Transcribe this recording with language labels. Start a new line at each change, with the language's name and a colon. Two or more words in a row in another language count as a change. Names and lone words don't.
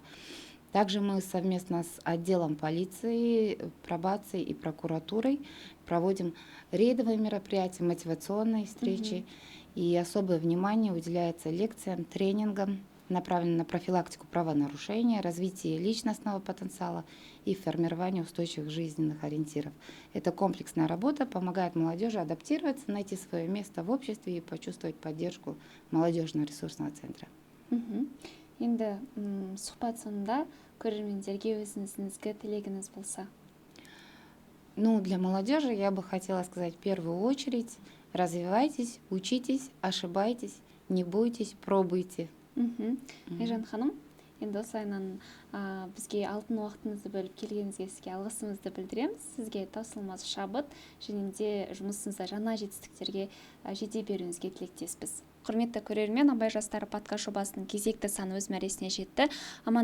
Russian: Также мы совместно с отделом полиции, пробацией и прокуратурой проводим рейдовые мероприятия, мотивационные встречи, и особое внимание уделяется лекциям, тренингам, направленным на профилактику правонарушения, развитие личностного потенциала и формирование устойчивых жизненных ориентиров. Эта комплексная работа помогает молодежи адаптироваться, найти свое место в обществе и почувствовать поддержку молодежного ресурсного центра.
Kazakh: Енді сұхбат соңында көрермендерге өзіңіздің ізгі тілегіңіз болса.
Russian: Ну, для молодежи я бы хотела сказать в первую очередь: развивайтесь, учитесь, ошибайтесь, не бойтесь, пробуйте.
Kazakh: Айжан ханым, енді осылайынан бізге алтын уақытыңызды бөліп келгеніңізге сізге алғысымызды білдіреміз. Сізге таусылмас шабыт және де жұмысыңызда жаңа жетістіктерге жете беруіңізге тілектеспіз. Құрметті көрермен, Абай жастары подкаст жобасының кезекті саны өз мәресіне жетті.